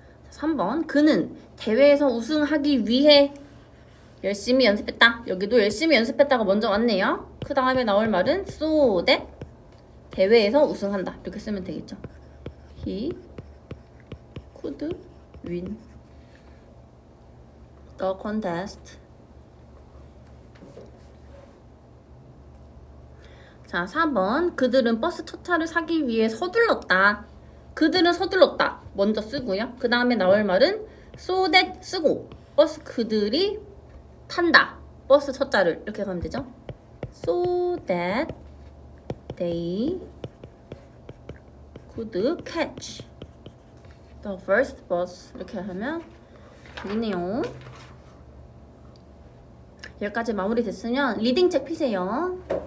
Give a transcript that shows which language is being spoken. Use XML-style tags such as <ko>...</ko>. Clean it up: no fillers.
<ko>3번 그는 대회에서 우승하기 위해 열심히 연습했다. 여기도 열심히 연습했다가 먼저 왔네요. 그 다음에 나올 말은 so that 대회에서 우승한다. 이렇게 쓰면 되겠죠.</ko> <en>He could win the contest.</en> <ko>자, 4번 그들은 버스 첫 차를 사기 위해 서둘렀다. 그들은 서둘렀다. 먼저 쓰고요. 그 다음에 나올 말은 so that 쓰고 버스 그들이 탄다. 버스 첫 자를 이렇게 가면 되죠.</ko> <en>So that they could catch the first bus.</en> <ko>이렇게 하면 되겠네요. 여기까지 마무리 됐으면 리딩 책 피세요.</ko>